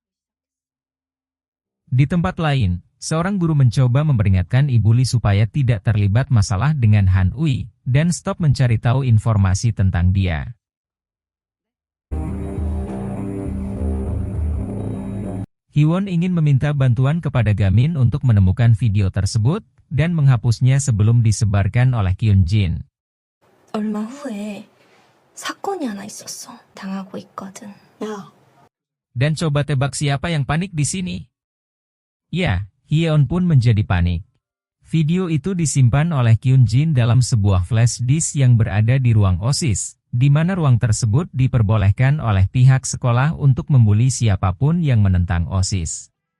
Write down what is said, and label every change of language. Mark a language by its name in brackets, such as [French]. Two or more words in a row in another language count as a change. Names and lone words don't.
[Indonesian] Di tempat lain, seorang guru mencoba memperingatkan Ibu Lee supaya tidak terlibat masalah dengan Han Ui, dan stop mencari tahu informasi tentang dia. Hee-won ingin meminta bantuan kepada Gamin untuk menemukan video tersebut, dan menghapusnya sebelum disebarkan oleh Kyun Jin. [Korean] 얼마 후에 사건이 하나 있었어. 당하고 있거든. 야. [Indonesian] Dan coba tebak siapa yang panik di sini? Ya, Hyeon pun menjadi panik. Video itu disimpan oleh Kyun Jin dalam sebuah [English] flash disk [Indonesian] yang berada di ruang OSIS, di mana ruang tersebut diperbolehkan oleh pihak sekolah untuk membuli siapapun yang menentang OSIS.